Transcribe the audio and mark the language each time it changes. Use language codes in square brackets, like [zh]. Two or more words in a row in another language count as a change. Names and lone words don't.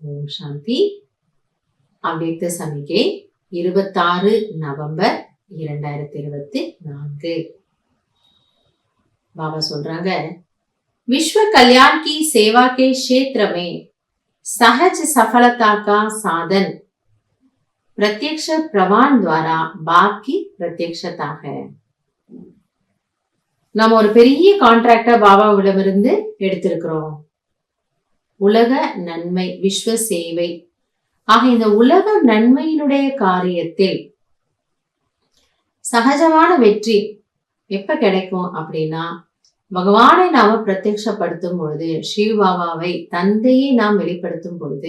[ta] சாந்தி. அவ்யக்த சமிகை 26 நவம்பர் 2024. बाबा சொல்றாங்க, [hi] विश्व कल्याण की सेवा के क्षेत्र में सहज सफलता का साधन प्रत्यक्ष प्रमाण द्वारा बाकी प्रत्यक्षता है. [ta] நம்ம ஒரு பெரிய கான்ட்ராக்டா பாபாவிடமிருந்து எடுத்திருக்கிறோம். உலக நன்மை, விஸ்வ சேவை. ஆக இந்த உலக நன்மையினுடைய காரியத்தில் சகஜமான வெற்றி எப்ப கிடைக்கும் அப்படின்னா, பகவானை நாம பிரத்யக்ஷப்படுத்தும் பொழுது, ஸ்ரீ பாபாவை தந்தையை நாம் வெளிப்படுத்தும் பொழுது.